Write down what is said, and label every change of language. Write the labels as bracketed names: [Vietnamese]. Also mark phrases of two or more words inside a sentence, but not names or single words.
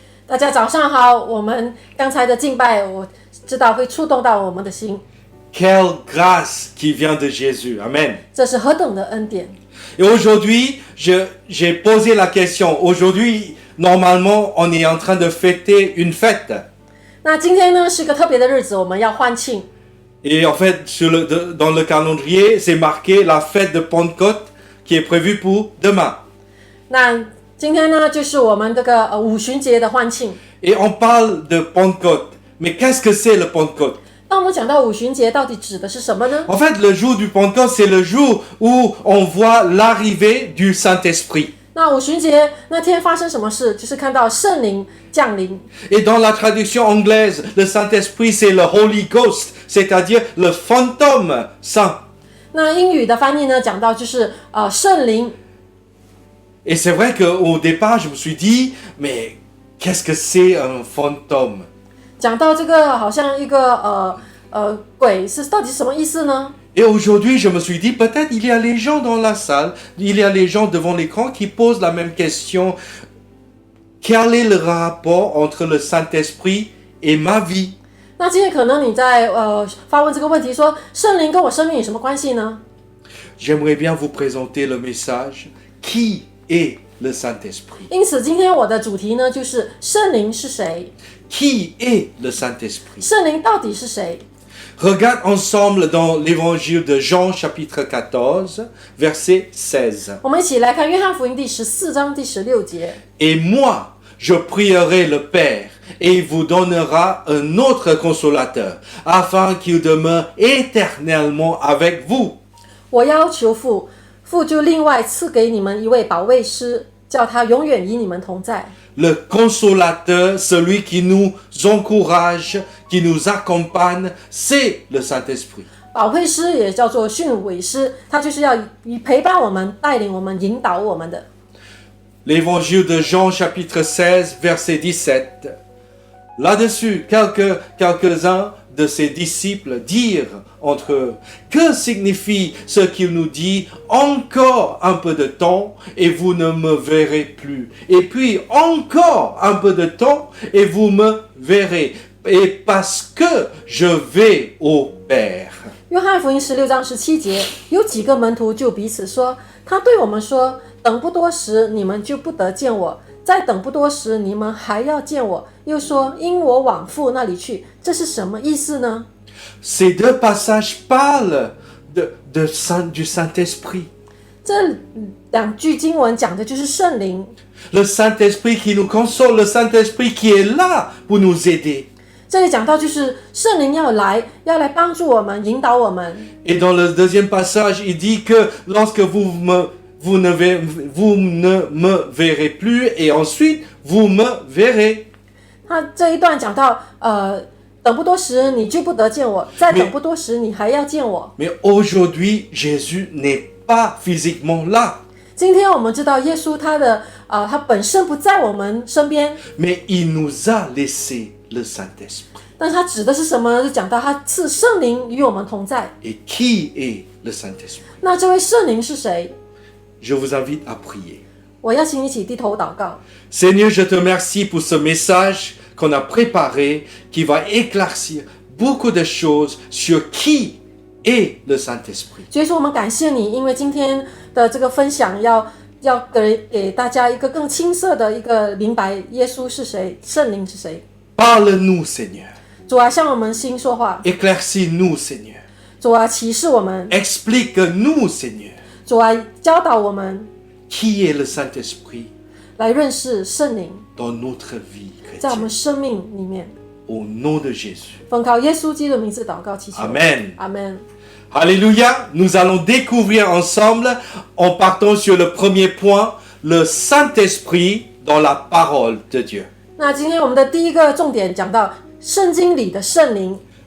[Chinese] 大家早上好，我们刚才的敬拜，我知道会触动到我们的心， [French] Quelle grâce qui vient de Jésus. Amen. [Chinese] 这是何等的恩典。 [French] Et aujourd'hui, j'ai posé la question. Aujourd'hui, normalement, on est en train de fêter une fête. [Chinese] 那今天呢是个特别的日子，我们要欢庆。 [French] Et en fait, dans le calendrier, c'est marqué la fête de Pentecôte qui est prévue pour demain. [Chinese] 那今天呢就是我们这个五旬节的欢庆。 [French] Et on parle de Pentecôte. Mais qu'est-ce que c'est le Pentecôte? [Chinese] 当我们讲到五旬节，到底指的是什么呢？ [French] En fait, le jour du Pentecôte, c'est le jour où on voit l'arrivée du Saint-Esprit. [Chinese] 那五旬节那天发生什么事？就是看到圣灵降临。 [French] Et dans la traduction anglaise, le Saint-Esprit, c'est le [English] Holy Ghost, [French] c'est-à-dire le fantôme saint. [Chinese] 那英语的翻译呢，讲到就是圣灵。 [French] Et c'est vrai qu'au départ, je me suis dit, mais qu'est-ce que c'est un fantôme? [Chinese] 讲到这个好像一个鬼是到底什么意思呢？ [French] Et aujourd'hui, je me suis dit, peut-être il y a les gens dans la salle, il y a les gens devant l'écran qui posent la même question. Quel est le rapport entre le Saint-Esprit et ma vie? [Chinese] 那今天可能你在发问这个问题说，圣灵跟我生命有什么关系呢？ [French] J'aimerais bien vous présenter le message. Qui est le Saint-Esprit? [Chinese] 因此今天我的主题呢，就是圣灵是谁？ [French] Qui est le Saint-Esprit? [Chinese] 圣灵到底是谁？ [French] Regarde ensemble dans l'évangile de Jean chapitre 14, verset 16. [Chinese] 我们一起来看约翰福音第14章第16节。 [French] Et moi, je prierai le Père, et il vous donnera un autre consolateur, afin qu'il demeure éternellement avec vous. [Chinese] 我要求父，父就另外赐给你们一位保惠师，叫他永远与你们同在。 [French] Le consolateur, celui qui nous encourage, qui nous accompagne, c'est le Saint-Esprit. [Chinese] 保惠师也叫做训诲师，他就是要以陪伴我们、带领我们、引导我们的。 [French] l'évangile de Jean chapitre 16 verset 17. Là-dessus, quelques-uns de ses disciples dirent entre eux, que signifie ce qu'il nous dit, encore un peu de temps et vous ne me verrez plus. Et puis encore un peu de temps et vous me verrez. Et parce que je vais au Père. [Chinese] 约翰福音16章17节，有几个门徒就彼此说：“他对我们说，等不多时，你们就不得见我；再等不多时，你们还要见我。” 又说：“因我往父那里去。”这是什么意思呢？ [French] Ces deux passages parlent du Saint-Esprit. [Chinese] 这两句经文讲的就是圣灵， [French] Le Saint-Esprit qui nous console, le Saint-Esprit qui est là pour nous aider. [Chinese] 这里讲到就是圣灵要来帮助我们，引导我们。 [French] Et dans le deuxième passage, il dit que lorsque vous ne me verrez plus et ensuite vous me verrez. [Chinese] 他这一段讲到，等不多时你就不得见我，再等不多时你还要见我。 [French] Mais aujourd'hui, Jésus n'est pas physiquement là. [Chinese] 今天我们知道耶稣他本身不在我们身边， [French] Mais il nous a laissé le Saint-Esprit. [Chinese] 但是他指的是什么呢？就讲到他赐圣灵与我们同在。 [French] Et qui est le Saint-Esprit? [Chinese] 那这位圣灵是谁？ [French] Je vous invite à prier. [Chinese] 我邀请你一起低头祷告。 [French] Seigneur, je te remercie pour ce message qu'on a préparé, qui va éclaircir beaucoup de choses sur qui est le Saint-Esprit. [Chinese] 所以说我们感谢你，因为今天的这个分享要给大家一个更清澈的一个明白，耶稣是谁，圣灵是谁。 [French] Parle-nous, Seigneur. [Chinese] 主啊，向我们心说话。 [French] Éclaircis-nous, Seigneur. [Chinese] 主啊，启示我们。 [French] Explique-nous, Seigneur. [Chinese] 主啊，教导我们 [French] Qui est le Saint-Esprit [Chinese] 来认识圣灵， [French] dans notre vie [Chinese] 在我们 [French] chrétienne? [Chinese] 生命里面。 [French] Au nom de Jésus. [Chinese] 奉靠耶稣基督的名字祷告祈求。 Amen. 阿门。 [French] Alléluia. Nous allons découvrir ensemble, en partant sur le premier point, le Saint-Esprit dans la parole de Dieu. [Chinese] 那今天我们的第一个重点讲到圣经里的圣灵。